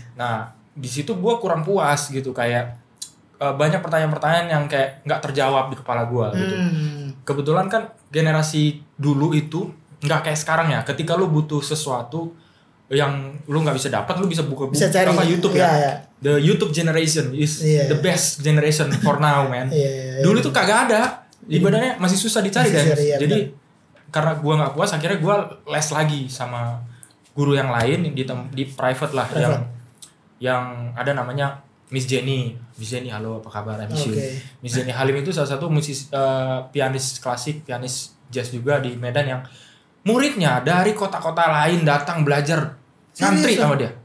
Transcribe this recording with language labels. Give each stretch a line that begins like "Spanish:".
Indonesian: Nah, di situ gue kurang puas gitu, kayak banyak pertanyaan-pertanyaan yang kayak nggak terjawab di kepala gue gitu. Kebetulan kan generasi dulu itu nggak kayak sekarang ya. Ketika lu butuh sesuatu yang lu nggak bisa dapat, lu bisa buka apa YouTube ya.
English: The YouTube generation is the best generation for now, man.
Indonesian: Dulu itu kagak ada, ibadahnya masih susah dicari kan. Jadi karena gue nggak puas, akhirnya gue les lagi sama guru yang lain di private lah, yang ada namanya Miss Jenny, halo apa kabar, Miss Jenny Halim itu salah satu pianis klasik, pianis jazz juga di Medan yang muridnya dari kota-kota lain datang belajar, ngantri sama dia.